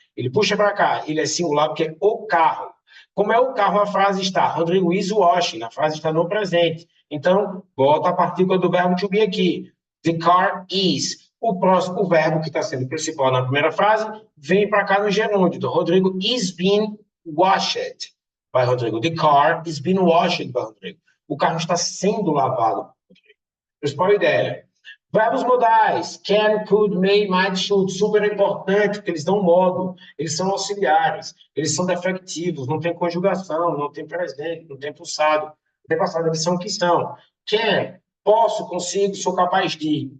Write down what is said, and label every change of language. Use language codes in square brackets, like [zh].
[pt] Ele puxa para cá, ele é singular porque é o carro. Como é o carro, a frase está [en] Rodrigo is washing, [pt] a frase está no presente. Então, bota a partícula do verbo to be aqui. [en] The car is. [pt] O próximo verbo que está sendo principal na primeira frase vem para cá no gerúndio. Então, [en] Rodrigo is being washed. [pt] Vai, Rodrigo. [en] The car is being washed, [pt] vai, Rodrigo. O carro está sendo lavado, Rodrigo. Principal ideia. Verbos modais, can, could, may, might, should, super importante, porque eles dão modo, eles são auxiliares, eles são defectivos, não tem conjugação, não tem presente, não tem passado. Não tem passado, eles são o que são. Can, posso, consigo, sou capaz de.